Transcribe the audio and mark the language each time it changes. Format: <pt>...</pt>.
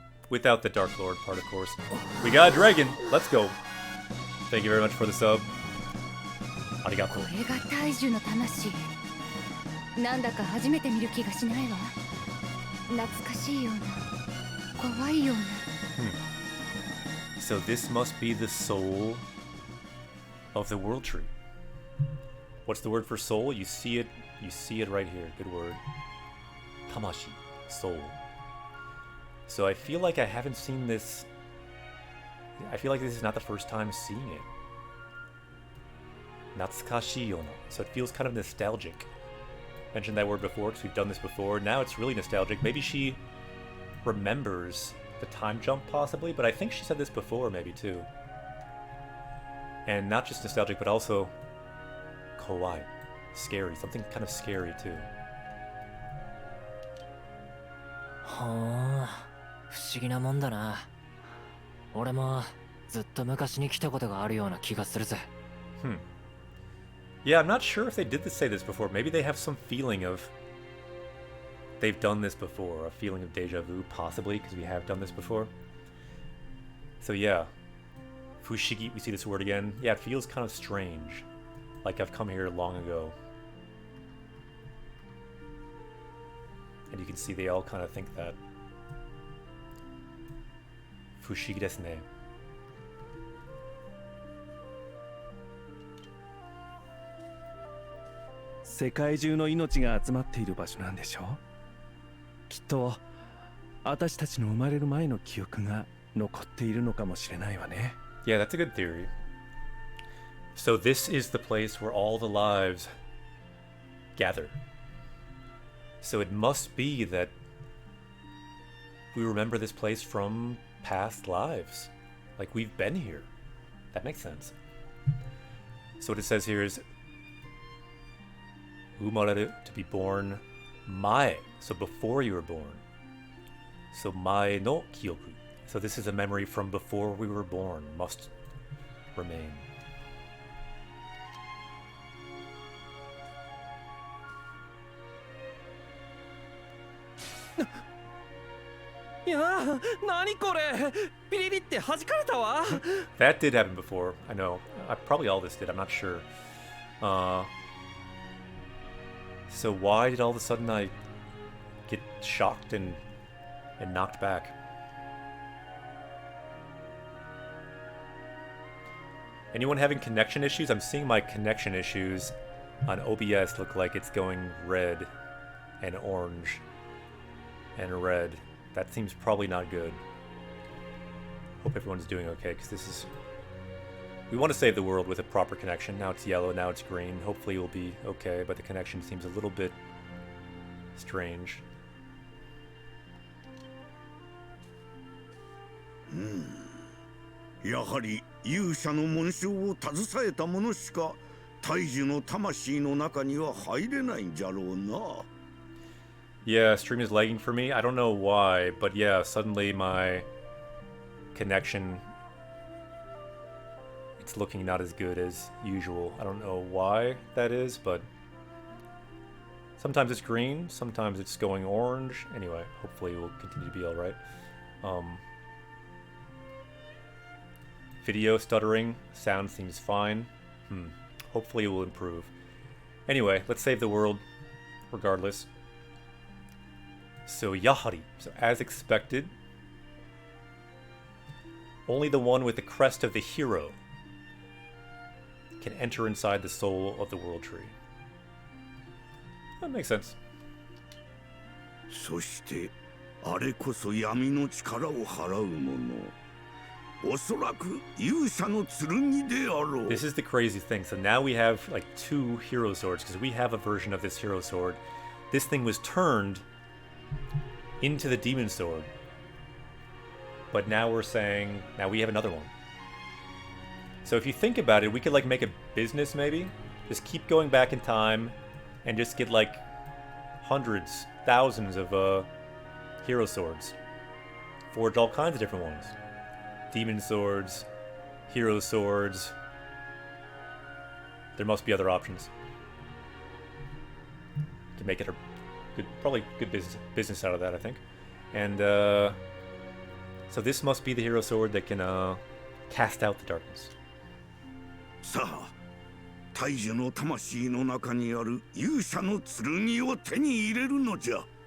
<en>Without the Dark Lord part, of course. We got a dragon! Let's go! Thank you very much for the sub.</en> <ja>Arigato. これが大樹の魂なんだか初めて見る気がしないわ懐かしいような怖いような</ja> <en>So this must be the soul of the World Tree. What's the word for soul? You see it right here. Good word. Tamashi. Soul. So I feel like I haven't seen this. I feel like this is not the first time seeing it.</en> <ja>Natsukashi yona.</ja> <en>So it feels kind of nostalgic. mentioned that word before because we've done this before. Now it's really nostalgic. Maybe she remembers the time jump possibly, but I think she said this before maybe too. And not just nostalgic, but also kawaii. Scary. Something kind of scary too.</en> <ja>ほーん、不思議なもんだな。俺もずっと昔に来たことがあるような気がするぜ。</ja> <en>Yeah, I'm not sure if they did say this before. Maybe they have some feeling of they've done this before, a feeling of deja vu, possibly, because we have done this before. So yeah, fushigi, we see this word again. Yeah, it feels kind of strange, like I've come here long ago. And you can see they all kind of think that.</en> <ja>Fushigi desu ne. 世界中の命が集まっている場所なんでしょう。きっと私たちの生まれる前の記憶が残っているのかもしれないわね。</ja> <en>Yeah, that's a good theory. So this is the place where all the lives gather. So it must be that we remember this place from past lives. Like we've been here. That makes sense. So what it says here is umareru, to be born, mae, so before you were born. So</en> <ja>mae no kyoku.</ja> <en>So this is a memory from before we were born, must remain.</en> <ja>Yeah, 何これピリリって弾かれたわ</ja> <en>That did happen before, I know. Probably all this did, I'm not sure. So why did all of a sudden I get shocked and knocked back? Anyone having connection issues? I'm seeing my connection issues on OBS look like it's going red and orange and red. That seems probably not good. Hope everyone's doing okay, because this is... We want to save the world with a proper connection. Now it's yellow, now it's green. Hopefully it will be okay, but the connection seems a little bit strange.</en> <ja>やはり勇者の紋章を携えた者しか大樹の魂の中には入れないんじゃろうな。</ja> <en>Yeah, stream is lagging for me. I don't know why, but yeah, suddenly my connection, it's looking not as good as usual. I don't know why that is, but sometimes it's green, sometimes it's going orange. Anyway, hopefully it will continue to be alright. Video stuttering, sound seems fine. Hopefully it will improve. Anyway, let's save the world regardless. So Yahari, so as expected, only the one with the crest of the hero can enter inside the soul of the world tree. That makes sense.</en> <ja>そしてあれこそ闇の力を払う者。おそらく勇者の剣であろう。</ja> <en>This is the crazy thing. So now we have like two hero swords because we have a version of this hero sword. This thing was turned into the demon sword. But now we're saying, now we have another one. So if you think about it, we could like make a business maybe. Just keep going back in time and just get like hundreds, thousands of hero swords. Forge all kinds of different ones. Demon swords, hero swords. There must be other options. To make it a good, probably good business out of that, I think. And so this must be the hero sword that can cast out the darkness.</en> <ja>さあ、大樹の魂の中にある勇者の剣を手に入れるのじゃ。</ja>